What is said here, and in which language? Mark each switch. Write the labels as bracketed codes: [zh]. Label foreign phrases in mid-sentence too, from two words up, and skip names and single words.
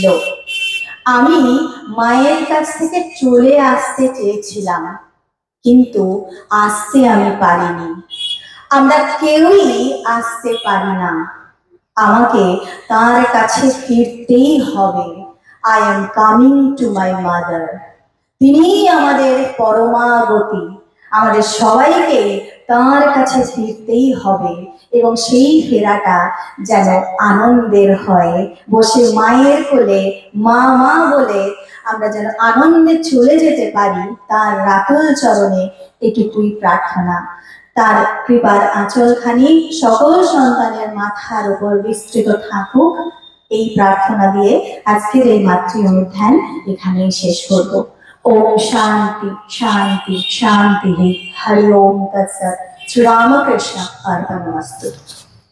[bn] আমি মায়ের কাছ থেকে চলে আসতে চেয়েছিলাম, কিন্তু আসতে আমি পারিনি। আমরা কেউই আসতে পারি না, আমাকে তার কাছে ফিরতেই হবে। [en] I am coming to my mother. [bn] তিনিই আমাদের পরমাগতি। আমাদের সবাইকে তার কাছে ফিরতেই হবে, এবং সেই ফেরাটা যেন আনন্দের হয়। বসে মায়ের কোলে মা মা বলে আমরা যেন আনন্দে চলে যেতে পারি তার রাতুল চরণে, এটুকুই প্রার্থনা। তার কৃপার আঁচলখানি সকল সন্তানের মাথার উপর বিস্তৃত থাকুক, এই প্রার্থনা দিয়ে আজকের এই মাতৃ অনুধ্যান এখানেই শেষ করব। [sa] ओम शांति शांति शांति। हरि ओम तत्सत। श्री रामकृष्ण अर्पणमस्तु।